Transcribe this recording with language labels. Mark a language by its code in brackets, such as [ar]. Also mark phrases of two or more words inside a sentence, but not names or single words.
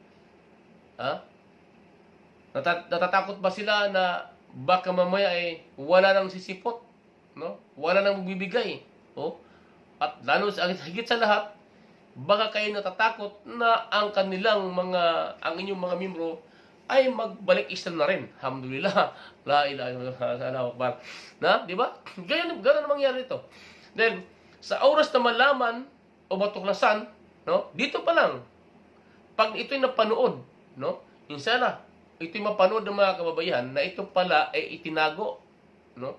[tl] Natatakot ba sila na baka mamaya ay wala nang sisipot, no? Wala nang magbibigay, At lalo higit sa lahat, baka kayo natatakot na ang inyong mga miyembro ay magbalik Islam na rin. [ar] الحمد لله. لا إله إلا الله. الله أكبر. [tl] Di ba? Ganyan mangyari ito. Then, sa oras na malaman o matuklasan, no? Dito pa lang, pag ito'y napanood, no? Inshallah, ito'y mapanood ng mga kababayan na ito pala ay itinago, no?